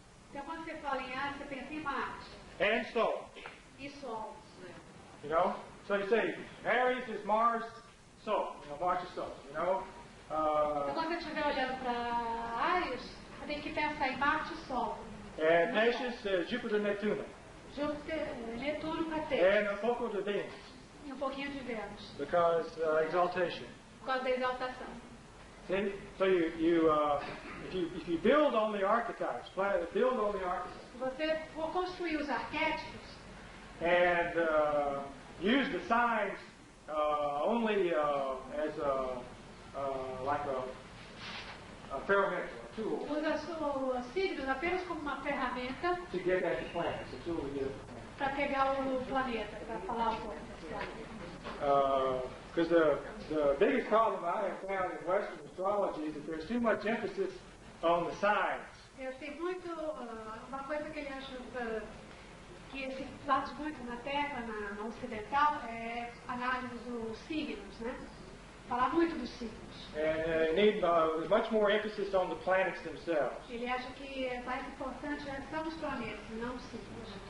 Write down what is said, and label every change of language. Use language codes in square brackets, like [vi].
[pt] Então, quando você fala em Ares, você pensa em Marte [en] and Sol, [pt] e Sol. [en] you know. So you say Aries is Mars, Sol, you know, Mars is Sol, you know. [pt] Então, quando você estiver olhando para Ares, você tem que pensar em Marte e Sol. [en] And Peixes, Júpiter, Neptuno, [pt] Júpiter, Netuno para [en] and [pt] Peixes. a pouco de Venus, E um pouquinho de Vênus, [en] because exaltation. [pt] por causa da exaltação. [en] See? So if you build on the archetypes, build on the archetypes, [pt] Se você for construir os arquétipos, [en] and use the signs only as like a [pt] ferramenta, [en] a tool [pt] usa os signos apenas como uma ferramenta [en] to get at the planets, a tool to get at the planets. [pt] para pegar o planeta, para falar um pouco desse planeta. [en] Because the biggest problem I have found in Western astrology is that there's too much emphasis on the signs. [pt] Eu sei muito, uma coisa que ele acha que se bate muito na Terra, na ocidental, é análise dos signos, né? Falar muito dos signos. [en] And need much more emphasis on the planets themselves. [pt] Ele acha que é mais importante são os planetas, não os signos.